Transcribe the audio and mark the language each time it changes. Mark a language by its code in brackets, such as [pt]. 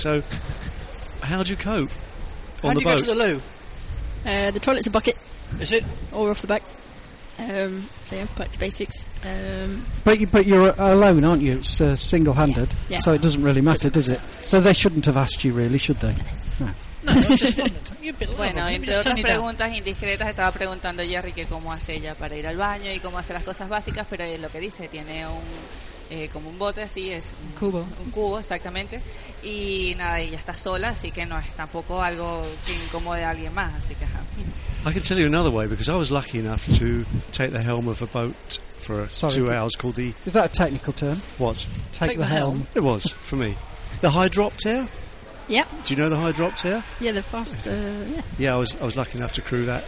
[en] So, how do you cope on the boat? How do you go to the loo? The toilet's a bucket. Is it? Or off the back. So, yeah, back to basics. But you're alone, aren't you? It's single-handed. Yeah. So it doesn't really matter, does it? So they shouldn't have asked you, really, should they? No, [es] bueno, entre otras preguntas indiscretas estaba preguntando a Jerry que cómo hace ella para ir al baño y cómo hace las cosas básicas, pero es lo que dice, tiene un como un bote, así es un cubo exactamente, y nada, ella está sola, así que no es tampoco algo que incomode a alguien más, así que [en] I can tell you another way, because I was lucky enough to take the helm of a boat for 2 hours called the... Is that a technical term? What? Take the helm. It was, for me. The hydroptera? Yeah. Do you know the hydroptera? Yeah, the fast. Yeah. I was lucky enough to crew that.